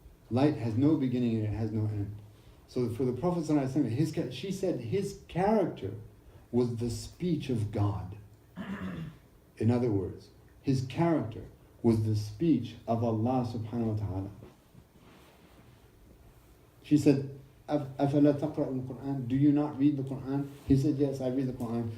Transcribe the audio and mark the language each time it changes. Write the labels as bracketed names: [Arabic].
[English] Light has no beginning and it has no end. So for the Prophet ﷺ, she said his character was the speech of God. In other words, his character was the speech of Allah subhanahu wa ta'ala. [Arabic] She said, أَفَلَا تَقْرَأُ الْقُرْآنِ? [English] Do you not read the Qur'an? He said, yes, I read the Qur'an.